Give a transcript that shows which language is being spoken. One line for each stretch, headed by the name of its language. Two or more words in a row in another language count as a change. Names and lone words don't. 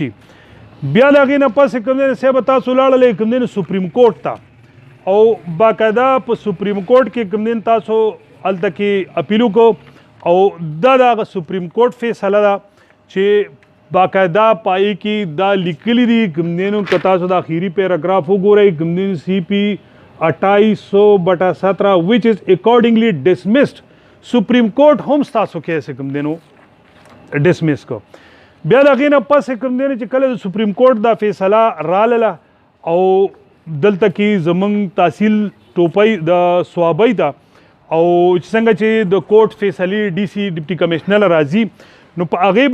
Pashto: بیا د هغې نه پس کوم دی صاحب تاسو لاړلی کوم دی سپریم کورټ ته او باقاعده په سپریم کورټ کې کوم دی تاسو هلته کې اپیل وکړو او دا د هغه سپریم کورټ فیصله ده چې باقاعده پای کې دا لیکلي دي کوم دی نو که تاسو د اخري پیراګراف وګورئ کوم دی سی پی 2800/17
English: which is accordingly dismissed
Pashto: سپریم کورټ هم ستاسو کیس کوم دی نو ډسمس کو. بیا د هغې نه پس کوم دی چې کله د سپریم کورټ دا فیصله راغله او دلته کې زموږ تحصیل ټوپۍ د صوابۍ ته او چې څنګه چې د کورټ فیصلې
English: DC deputy commissioner
Pashto: راځي نو په هغې